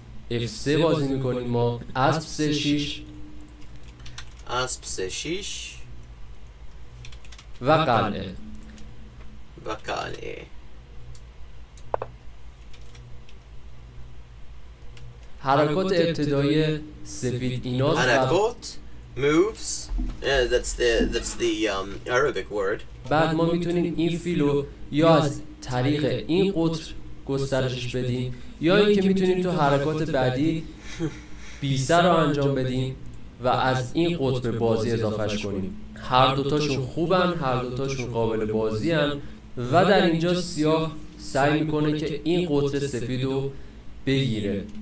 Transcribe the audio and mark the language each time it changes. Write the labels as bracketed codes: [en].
[fa] F3 بازی میکنیم ما، اسب C6 اسب C6 و قلعه. حرکات ابتدایی سفید ایناست. حرکات moves. [en] That's the Arabic word. [fa] بعد ما میتونیم این فیلو یا از طریق این قطر گسترشش بدیم یا اینکه میتونیم تو حرکات بعدی بیسه رو انجام بدیم و از این قطر به بازی اضافهش کنیم. هر دوتاشون خوبن، هر دوتاشون قابل بازی هن و در اینجا سیاه سعی میکنه که این قطر سفید رو بگیره.